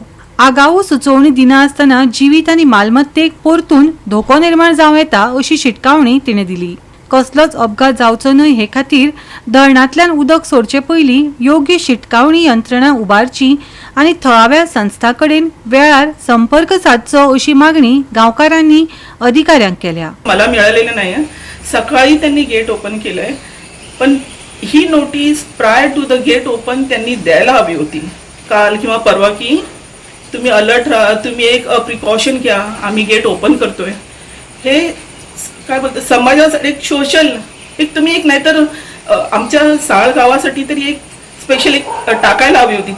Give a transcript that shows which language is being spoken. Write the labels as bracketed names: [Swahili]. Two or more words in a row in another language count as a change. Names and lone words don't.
[Konkani] आगाऊ सुचोवणी दिनासतना जिवीत आनी मालमत्तेक परतून धोको निर्माण जावं येता अशी शिटकावणी तिणें दिली. कसलोच अपघात जावचो न्हय हे खातीर धरणांतल्यान उदक सोडचे पयलीं योग्य शिटकावणी यंत्रणा उबारची आनी थळाव्या संस्थां कडेन वेळार संपर्क साधचो अशी मागणी गांवकारांनी अधिकाऱ्यांक केल्या. [Marathi] मला मिळालेलं नाही. सकाळी त्यांनी [English] gate open [Marathi] केलंय, पण ही [English] notice prior to the gate open [Marathi] त्यांनी द्यायला हवी होती काल किंवा परवा, की तुम्ही अलर्ट राहा, तुम्ही एक प्रिकॉशन घ्या, आम्ही [English] gate open [Marathi] करतोय. हे काय बोलतो समाजासाठी एक सोशल एक तुम्ही एक नाहीतर आमच्या साळ गावासाठी तरी एक स्पेशल एक टाकायला हवी होती.